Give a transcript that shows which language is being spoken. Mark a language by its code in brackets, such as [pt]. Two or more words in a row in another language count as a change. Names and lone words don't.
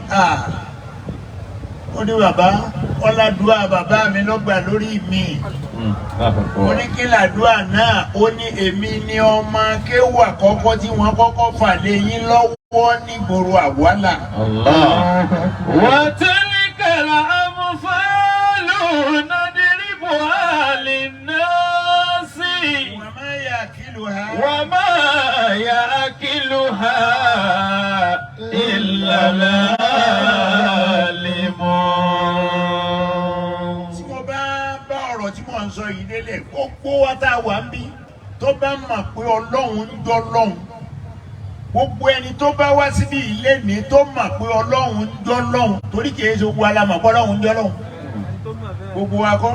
[yo] Ó ní bàbá, ọládùá bàbá mi lọ́gbà lórí mi. Ó ní kí làdúà náà? Ó ní èmi ni ọmọ kéwù àkọ́kọ́ tí wọ́n kọ́kọ́ fà lé yín lọ́wọ́ nígboro Àwálà. [ar] وتلك الأمثال نضربها للناس وما يعقلها إلا العالمون. [yo] Tí mo bá ọ̀rọ̀ tí mo ń sọ yìí délẹ̀, gbogbo wa tá a wà ń bí tó bá mọ̀ pé Ọlọ́run ń jọ́ lọ́hùn. Gbogbo ẹni tó bá wá síbí ilé ní tó mọ̀ pé Ọlọ́run ń jọ́ lọ́hùn, torí kìí ṣe gbogbo alamọ̀ pé Ọlọ́run ń jọ́ lọ́hùn. Gbogbo wa kọ́.